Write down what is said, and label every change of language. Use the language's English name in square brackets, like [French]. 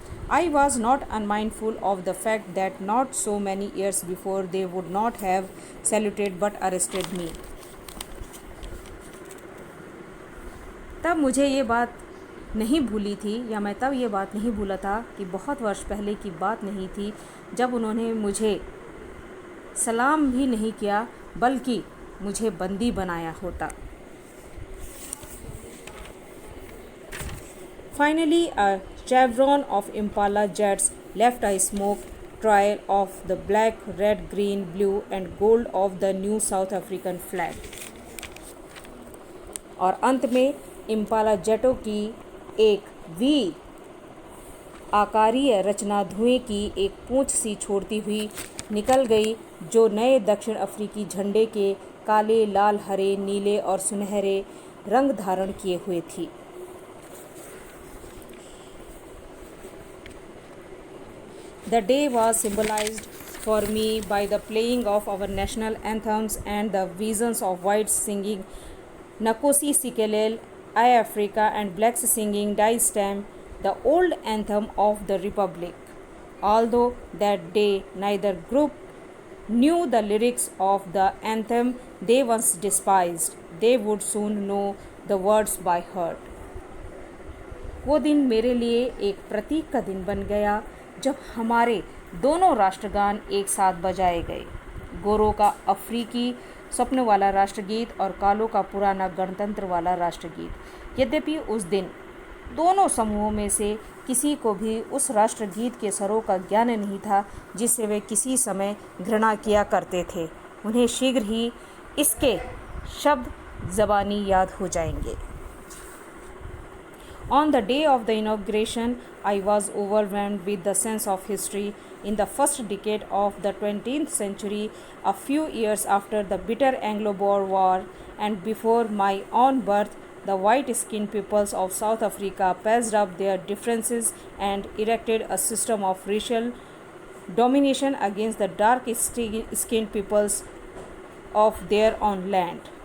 [English] I was not unmindful of the fact that not so many years before they would not have saluted but arrested me. [Hindi] तब मुझे ये बात नहीं भूली थी या मैं तब ये बात नहीं भूला था कि बहुत वर्ष पहले की बात नहीं थी जब उन्होंने मुझे सलाम भी नहीं किया बल्कि मुझे बंदी बनाया होता। [English] Finally, a chevron of Impala jets left a smoke trail of the black, red, green, blue and gold of the new South African flag. [Hindi] और अंत में इम्पाला जेटों की एक वी आकारीय रचना धुएं की एक पूंछ सी छोड़ती हुई निकल गई जो नए दक्षिण अफ्रीकी झंडे के काले, लाल, हरे, नीले और सुनहरे रंग धारण किए हुए थी। [English] The day was symbolized for me by the playing of our national anthems and the visions of whites singing Nkosi Sikelel, I Africa and blacks singing Die Stem, the old anthem of the Republic. Although that day neither group knew the lyrics of the anthem they once despised, they would soon know the words by heart. [Hindi] वो दिन मेरे लिए एक प्रतीक का दिन बन गया जब हमारे दोनों राष्ट्रगान एक साथ बजाए गए, गोरों का अफ्रीकी स्वप्न वाला राष्ट्रगीत और कालों का पुराना गणतंत्र वाला राष्ट्रगीत। यद्यपि उस दिन दोनों समूहों में से किसी को भी उस राष्ट्रगीत के स्वरों का ज्ञान नहीं था जिससे वे किसी समय घृणा किया करते थे, उन्हें शीघ्र ही इसके शब्द ज़बानी याद हो जाएंगे। [English] On the day of the inauguration, I was overwhelmed with the sense of history. In the first decade of the 20th century, a few years after the bitter Anglo-Boer War and before my own birth, the white-skinned peoples of South Africa passed up their differences and erected a system of racial domination against the dark-skinned peoples of their own land.